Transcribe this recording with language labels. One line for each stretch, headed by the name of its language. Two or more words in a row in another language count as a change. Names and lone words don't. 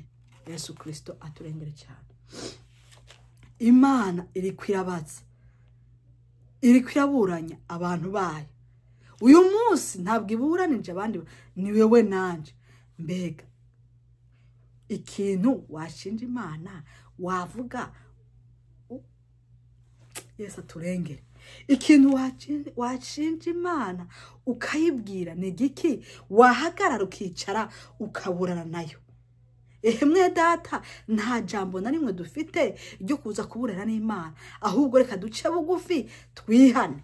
Rundi: Yesu Kristo aturengere cyane. Imana iri kwirabaza, iri kwiraburanya abantu bayo. Uyu munsi ntabwo iburanije abandi, ni wewe nanje. Mbega ikintu washinja Imana wavuga? Yesu aturengere. Ikintu washinja Imana ukayibwira ni giki? Wahagarara ukicara ukaburana nayo? Mwe data, nta jambo na rimwe dufite ryo kuza kuburana n'Imana, ahubwo reka duce bugufi twihane.